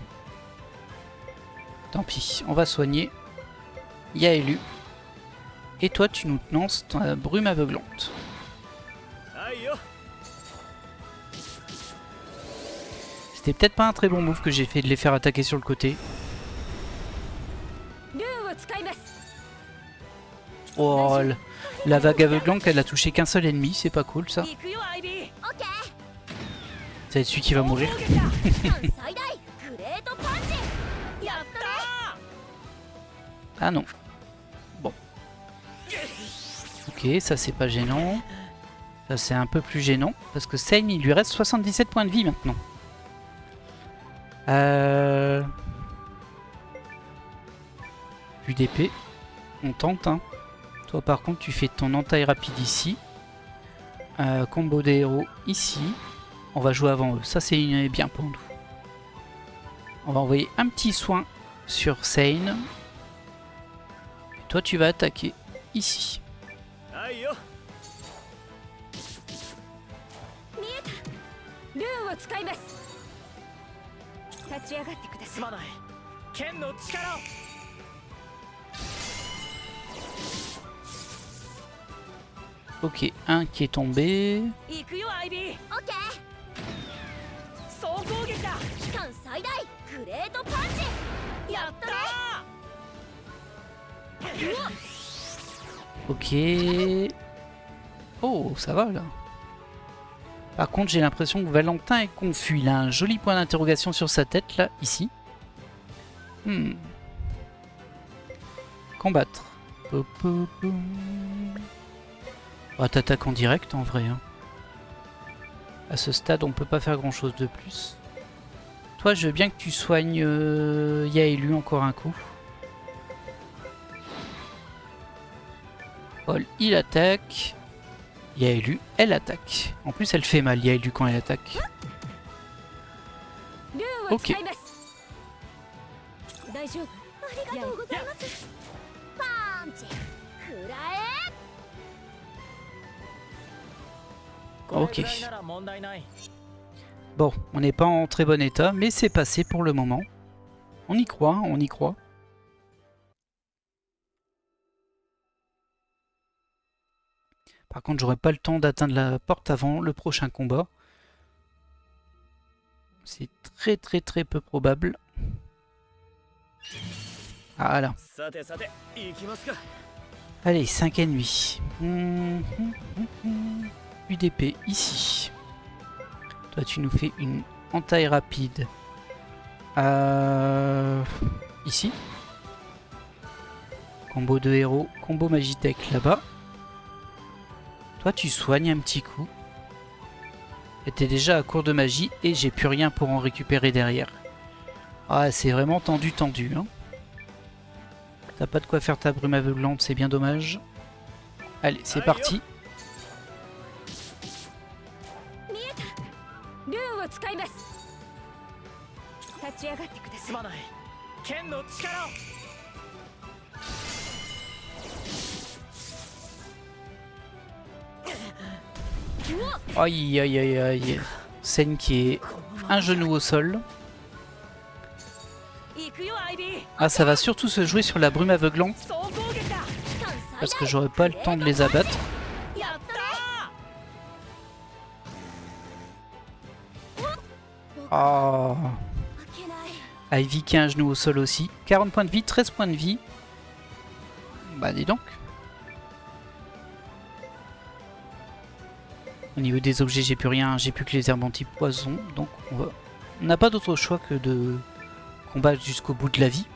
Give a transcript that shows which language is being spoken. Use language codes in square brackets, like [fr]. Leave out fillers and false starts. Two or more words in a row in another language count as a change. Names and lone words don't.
[fr] Tant pis, on va soigner Yaelu. Et toi tu nous te lances dans la brume aveuglante. Aïe yo. C'était peut-être pas un très bon move que j'ai fait de les faire attaquer sur le côté. [ja] ルーンを使います。 [fr] Oh, la vague aveuglante, elle a touché qu'un seul ennemi, c'est pas cool ça. [ja] 行くよアイビー。オッケー。 [fr] Ça va être celui qui va mourir. [ja] 総攻撃だ期間最大グレートパンチ。やったー。 [fr] Ah non. Bon. Ok, ça c'est pas gênant. Ça c'est un peu plus gênant. Parce que Sein, il lui reste 77 points de vie maintenant. Plus d'épée. On tente, hein. Toi par contre tu fais ton entaille rapide ici. Combo des héros ici. On va jouer avant eux. Ça c'est bien pour nous. On va envoyer un petit soin sur Sein. Et toi tu vas attaquer ici. [ja] アイよ。ルーンを使います。立ち上がってください。すまない剣の力を [fr] Ok, un qui est tombé. [ja] 行くよアイビー。オッケ総攻撃だ。ー。期間最大グレートパンチ。やったー。 [fr] Ok. Oh, ça va là. Par contre, j'ai l'impression que Valentin est confus. Il a un joli point d'interrogation sur sa tête, là, ici. Combattre. On va t'attaquer en direct, en vrai. Hein. À ce stade, on peut pas faire grand-chose de plus. Toi, je veux bien que tu soignes Yaelu encore un coup. Paul, il attaque. Yaelu, elle attaque. En plus, elle fait mal, Yaelu, quand elle attaque. [ja] ルーンを使います。大丈夫。ありがとうございます。パンチ。くらえ。これ [fr] Ok. [ja] ぐらいなら問題ない。 [fr] Bon, on n'est pas en très bon état, mais c'est passé pour le moment. On y croit, on y croit. Par contre, j'aurai pas le temps d'atteindre la porte avant le prochain combat. C'est très peu probable. Ah, voilà. [ja] さてさて行きますか。 [fr] Allez, 5 ennemis. UDP ici. Toi, tu nous fais une entaille rapide. Ici. Combo de héros, combo Magitech là-bas. Toi, tu soignes un petit coup. Et t'es déjà à court de magie et j'ai plus rien pour en récupérer derrière. Ah, c'est vraiment tendu. Hein. T'as pas de quoi faire ta brume aveuglante, c'est bien dommage. Allez, c'est parti. [ja] ルーンを使います。立ち上がってください。すまない剣の力を [fr] Aïe. Scène qui est un genou au sol. [ja] 行くよアイビー。 [fr] Ah, ça va surtout se jouer sur la brume aveuglante [ja] 総攻撃だ。期間最大 [fr] parce que j'aurai pas le temps de les abattre. [ja] やったー。 [fr] Ah, [ja] 負けない。 [fr] Ivy qui a un genou au sol aussi. 40 points de vie, 13 points de vie. Bah dis donc. Au niveau des objets, j'ai plus rien, j'ai plus que les herbes anti-poison. Donc on n'a pas d'autre choix que de combattre jusqu'au bout de la vie.